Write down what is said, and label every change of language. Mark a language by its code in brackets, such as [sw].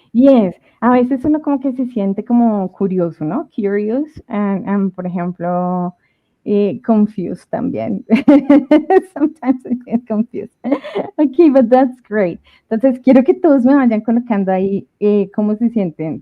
[es] Yes, a veces uno como que se siente como curioso, ¿no? [en] Curious and [es] por ejemplo, [en] confused [es] también. [en] Sometimes I get confused. Okay, but that's great. [es] Entonces, quiero que todos me vayan colocando ahí cómo se sienten.